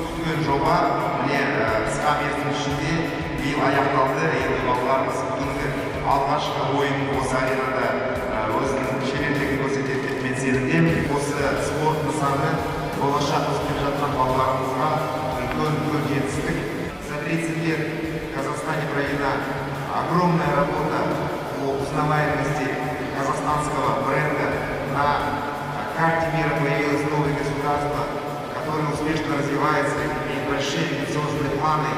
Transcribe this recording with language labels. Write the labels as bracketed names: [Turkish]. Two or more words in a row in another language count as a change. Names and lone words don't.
[Kazakh] үлкен жоба міне қысқа мерзім ішінде биыл аяқталды. Енді балаларымыз бүгінгі алғашқы ойын осы аренада өзінің шеберлігін көрсетеді деп мен сенімдемін. Осы спорт нысаны болашақ өсіп жатқан балаларымызға үлкен жетістік. [Russian] За 30 лет в Казахстане проведена огромная работа по узнаваемости казахстанского бренда. На карте мира появилось новое государство, которое успешно развивается, имеет большие амбициозные планы.